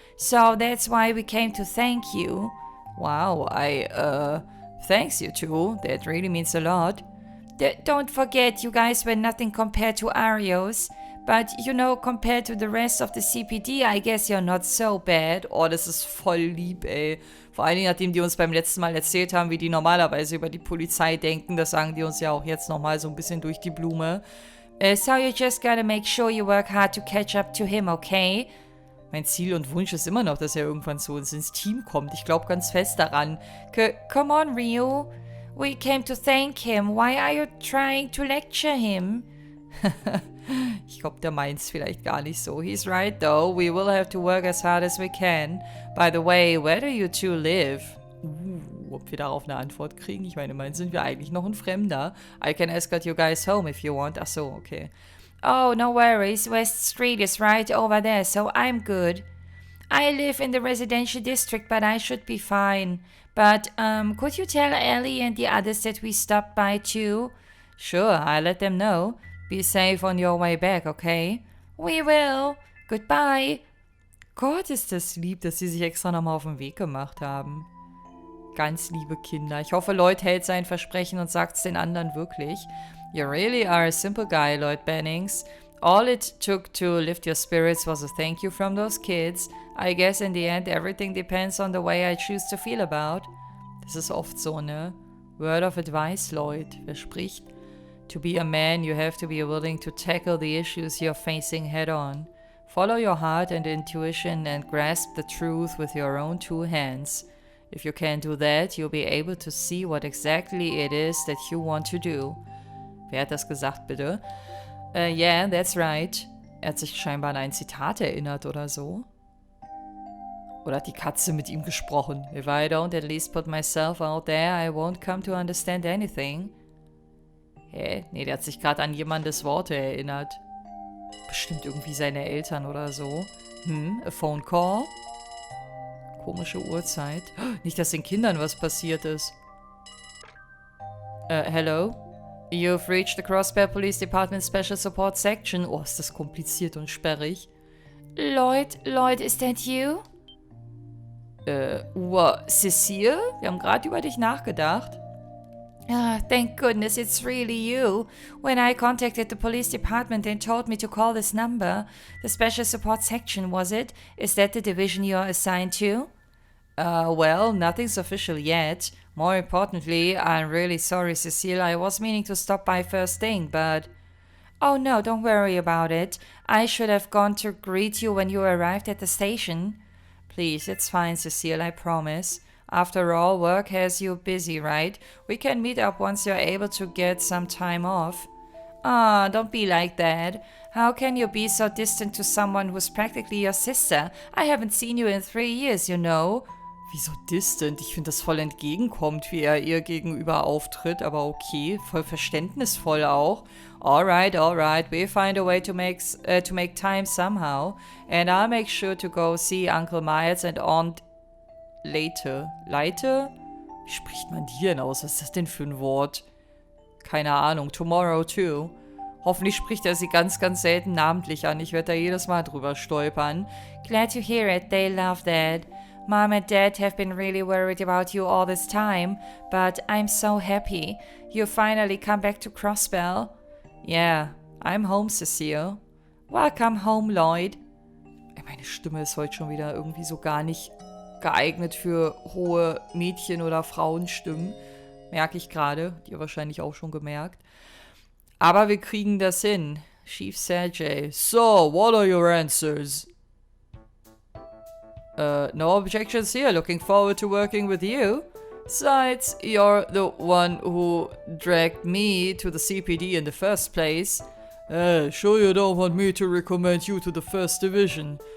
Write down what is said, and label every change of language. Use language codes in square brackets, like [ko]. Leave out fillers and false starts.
[en] So that's why we came to thank you. Wow, thanks you two. That really means a lot. Don't forget, you guys were nothing compared to Arios. But, you know, compared to the rest of the CPD, I guess you're not so bad. [de] Oh, das ist voll lieb, ey. Vor allen Dingen, nachdem die uns beim letzten Mal erzählt haben, wie die normalerweise über die Polizei denken, das sagen die uns ja auch jetzt nochmal so ein bisschen durch die Blume. [en] So you just gotta make sure you work hard to catch up to him, okay? [de] Mein Ziel und Wunsch ist immer noch, dass er irgendwann zu uns ins Team kommt. Ich glaube ganz fest daran. [en] Come on, Ryu. We came to thank him. Why are you trying to lecture him? [de] Ich glaube, der meint's vielleicht gar nicht so. [en] He's right, though. We will have to work as hard as we can. By the way, where do you two live? [de] Ob wir darauf eine Antwort kriegen? Ich meine, immerhin sind wir eigentlich noch ein Fremder. [en] I can escort you guys home if you want. [de] Ach so, okay. [en] Oh, no worries. West Street is right over there, so I'm good. I live in the residential district, but I should be fine. But, could you tell Ellie and the others that we stopped by too? Sure, I'll let them know. Be safe on your way back, okay? We will. Goodbye. [de] Gott, ist das lieb, dass sie sich extra nochmal auf den Weg gemacht haben. Ganz liebe Kinder. Ich hoffe, Lloyd hält sein Versprechen und sagt's den anderen wirklich. [en] You really are a simple guy, Lloyd Bennings. All it took to lift your spirits was a thank you from those kids. I guess in the end everything depends on the way I choose to feel about. [de] Das ist oft so, ne? [en] Word of advice, Lloyd. [de] Wer spricht? [en] To be a man, you have to be willing to tackle the issues you're facing head on. Follow your heart and intuition and grasp the truth with your own two hands. If you can do that, you'll be able to see what exactly it is that you want to do. [de] Wer hat das gesagt, bitte? [en] Yeah, that's right. [de] Er hat sich scheinbar an ein Zitat erinnert oder so. Oder hat die Katze mit ihm gesprochen? [en] If I don't at least put myself out there, I won't come to understand anything. Hä? [de] Nee, der hat sich gerade an jemandes Worte erinnert. Bestimmt irgendwie seine Eltern oder so. [en] A phone call? [de] Komische Uhrzeit. Nicht, dass den Kindern was passiert ist. [en] Hello? You've reached the Crossbear Police Department Special Support Section. [de] Oh, ist das kompliziert und sperrig. [en] Lloyd, is that you? Cecile? [de] Wir haben gerade über dich nachgedacht. [en] Ah, thank goodness it's really you. When I contacted the police department, they told me to call this number. The Special Support Section, was it? Is that the division you're assigned to? Well, nothing's official yet. More importantly, I'm really sorry, Cecile. I was meaning to stop by first thing, but... Oh no, don't worry about it. I should have gone to greet you when you arrived at the station. Please, it's fine, Cecile, I promise. After all, work has you busy, right? We can meet up once you're able to get some time off. Ah, don't be like that. How can you be so distant to someone who's practically your sister? I haven't seen you in 3 years, you know. [de] Wieso distant? Ich finde das voll entgegenkommt, wie er ihr gegenüber auftritt, aber okay, voll verständnisvoll auch. [en] Alright, we'll find a way to make time somehow. And I'll make sure to go see Uncle Miles and Aunt Leite. Leite? [de] Wie spricht man die denn aus? Was ist das denn für ein Wort? Keine Ahnung. [en] Tomorrow too. [de] Hoffentlich spricht er sie ganz, ganz selten namentlich an. Ich werde da jedes Mal drüber stolpern. [en] Glad to hear it. They love that. Mom and Dad have been really worried about you all this time, but I'm so happy. You finally come back to Crossbell. Yeah, I'm home, Cecile. Welcome home, Lloyd. [de] Meine Stimme ist heute schon wieder irgendwie so gar nicht geeignet für hohe Mädchen- oder Frauenstimmen. Merke ich gerade. Die ihr wahrscheinlich auch schon gemerkt. Aber wir kriegen das hin. [en] Chief Sergey. So, what are your answers? No objections here. Looking forward to working with you. Besides, you're the one who dragged me to the CPD in the first place. Sure you don't want me to recommend you to the 1st Division?